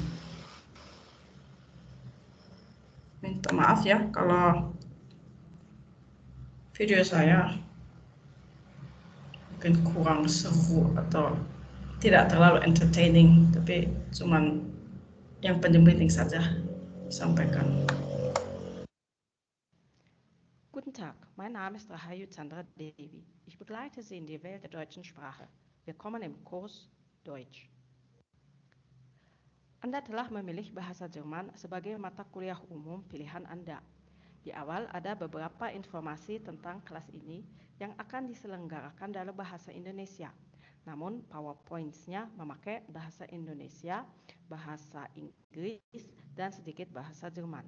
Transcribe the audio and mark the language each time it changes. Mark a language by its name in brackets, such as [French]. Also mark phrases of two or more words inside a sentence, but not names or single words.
[Indonesian] Minta maaf ya kalau video saya mungkin kurang seru atau tidak terlalu entertaining, tapi cuman yang penting-penting saja disampaikan. [German] Guten Tag, mein Name ist Rahayu Chandra Devi. Ich begleite Sie in die Welt der deutschen Sprache. Willkommen im Kurs Deutsch. [Indonesian] Anda telah memilih bahasa Jerman sebagai mata kuliah umum pilihan Anda. Di awal ada beberapa informasi tentang kelas ini yang akan diselenggarakan dalam bahasa Indonesia. Namun PowerPoint-nya memakai bahasa Indonesia, bahasa Inggris, dan sedikit bahasa Jerman.